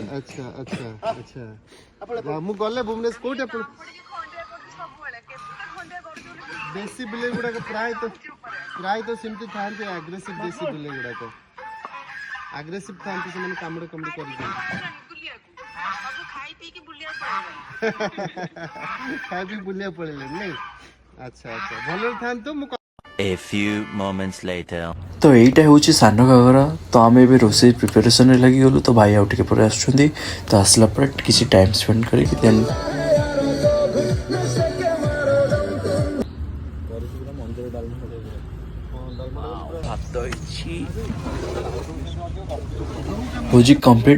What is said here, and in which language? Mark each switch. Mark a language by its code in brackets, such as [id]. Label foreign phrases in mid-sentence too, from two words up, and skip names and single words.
[or] ଆଚ୍ଛା ଆଚ୍ଛା ଆଚ୍ଛା, ମୁଁ ଗଲେ ଭୁବନେଶ୍ୱର କୋଉଠି ଆପଣ ଦେଶୀ ବିଲେଇ ଗୁଡ଼ାକ ପ୍ରାୟତଃ ସେମିତି ଥାଆନ୍ତି, ଆଗ୍ରେସିଭ୍ ଦେଶୀ ବିଲେଇ ଗୁଡ଼ାକ ଆଗ୍ରେସିଭ୍ ଥାଆନ୍ତି, ସେମାନେ କାମୁଡ଼ି କରିଦିଅନ୍ତି। ଖାଇ ପିଇକି ବୁଲିବାକୁ ପଳେଇଲେ ନାଇଁ? ଆଚ୍ଛା ଆଚ୍ଛା, ଭଲରେ ଥାଆନ୍ତୁ। ମୁଁ [en] A few moments later. [or] ତ ଏଇଟା ହେଉଛି ସାନ ଘାଗରା। ତ ଆମେ ଏବେ ରୋଷେଇ ପ୍ରିପାରେସନ୍ରେ ଲାଗିଗଲୁ। ତ ଭାଇ ଆଉ ଟିକେ ପରେ ଆସୁଛନ୍ତି। ତ ଆସିଲା ପରେ କିଛି [en] time spend [or] କରିକି ଦେନ୍ ଭାତ ହେଇଛି, ଭୋଜି କମ୍ପ୍ଲିଟ୍।